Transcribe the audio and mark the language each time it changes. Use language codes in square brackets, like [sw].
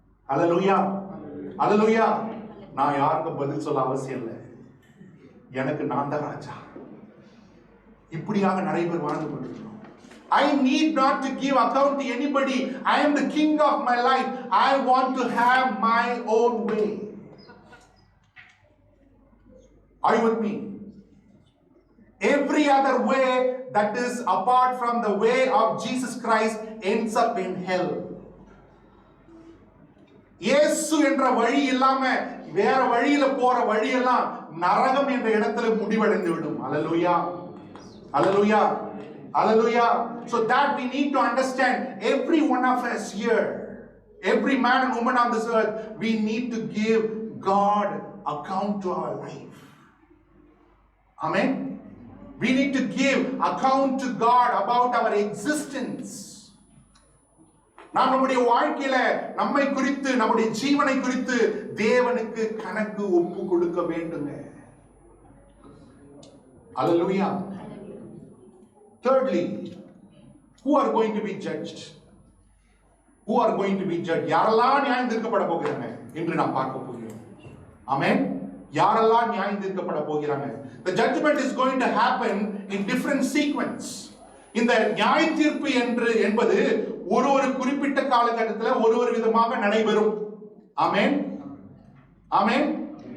[ta] Hallelujah. Hallelujah. நான் யாருக்கும் பதில் சொல்ல அவசியம் இல்லை. எனக்கு நான் தான் ராஜா. இப்படியாக நிறைய பேர் வாழ்ந்து கொண்டிருக்கிறோம். [en] I need not to give account to anybody. I am the king of my life. I want to have my own way. Are you with me? Every other way that is apart from the way of Jesus Christ ends up in hell. [ta] இயேசு என்ற வழி இல்லாம வேற வழியில போற வழியெல்லாம் நரகம் என்ற இடத்துல முடிவடைந்து விடும். [en] Hallelujah. Hallelujah. Hallelujah. So that we need to understand, every one of us here, every man and woman on this earth, we need to give God account to our life. Amen. We need to give account to God about our existence. [ta] நாம் நம்முடைய வாழ்க்கையில நம்மை குறித்து, நம்முடைய ஜீவனை குறித்து தேவனுக்கு கணக்கு ஒப்பு கொடுக்க வேண்டுங்க. [en] Hallelujah. Thirdly, who are going to be judged? Who are going to be judged? [ta] யாரெல்லாம் நியாயம் தீர்க்கப்பட போகிறாங்க என்று நாம் பார்க்க போகிறோம். ஆமென். யாரெல்லாம் நியாயம் தீர்க்கப்பட போகிறாங்க? [en] The judgment is going to happen in different sequence. [ta] இந்த நியாய தீர்ப்பு என்பது ஒரு குறிப்பிட்ட காலகட்டத்தில் ஒரு விதமாக நடைபெறும். ஆமென். ஆமென்.